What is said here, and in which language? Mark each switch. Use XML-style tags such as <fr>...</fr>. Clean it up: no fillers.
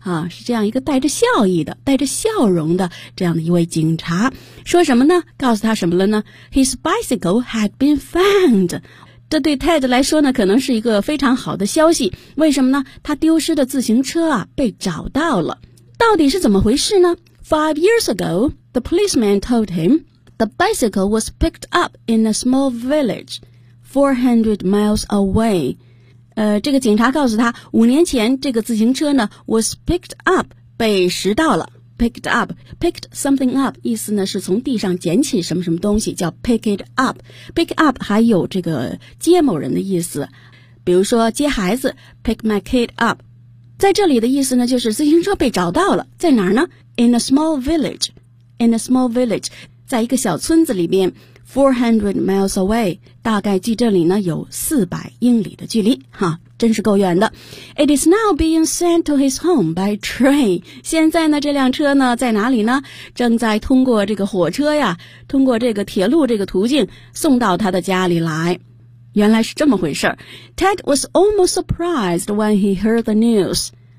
<zh>是这样一个带着笑意的带着笑容的这样的一位警察。说什么呢告诉他什么了呢 ?</zh> <en>His bicycle had been found.</en> <zh>这对 Ted 来说呢可能是一个非常好的消息。为什么呢他丢失的自行车啊被找到了。到底是怎么回事呢</zh> <en>Five years ago, the policeman told him the bicycle was picked up in a small village 400 miles away.</en> <zh>这个警察告诉他五年前这个自行车呢</zh> <en>was picked up,</en> <zh>被拾到了。</zh> <en>Picked up, picked something up,</en> <zh>意思呢是从地上捡起什么什么东西叫</zh> <en>pick it up.</en> <zh>Pick up 还有这个接某人的意思。比如说接孩子</zh> <en>pick my kid up.</en> <zh>在这里的意思呢就是自行车被找到了在哪儿呢 ?</zh> <en>In a small village, in a small village,</en> <zh>在一个小村子里面 ,</zh> <en>400 miles away,</en> <zh>大概距这里呢有400英里的距离哈真是够远的。</zh> <en>It is now being sent to his home by train.</en> <zh>现在呢这辆车呢在哪里呢正在通过这个火车呀通过这个铁路这个途径送到他的家里来。原来是这么回事</zh> <en>Ted was almost surprised when he heard the news.</en>